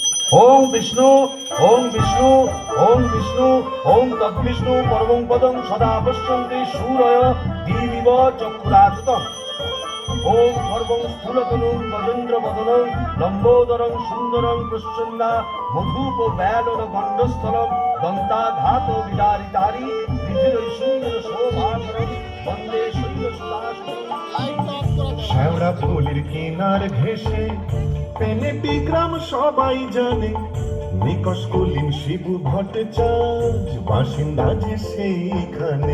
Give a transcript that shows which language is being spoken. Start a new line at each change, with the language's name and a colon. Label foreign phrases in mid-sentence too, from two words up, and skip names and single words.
Sanskrit: ওম বিষ্ণু ওম বিষ্ণু ওম বিষ্ণু ওম তদ্বিষ্ণু পরমং পদং সদা পশ্যন্তি সূরয় দিবিব চক্ষুরাততম। ওম সর্বং স্থূলতনুং গজেন্দ্র বদনং লম্বোদরং সুন্দরং প্রসন্না মধুপ ব্যালন গণ্ডস্থলং দন্তাঘাত বিদারিতারি বিধিরৈ সুন্দর শোভাধরং বন্দে শৈল সুদাসনং।
Bangla: শ্যাওড়া ফুলের কিনার ঘেঁষে পেনে বিক্রম সবাই জানে, নিকষ কুলীন শিবু ভট্টাচার্য বাসিন্দা যে সেইখানে।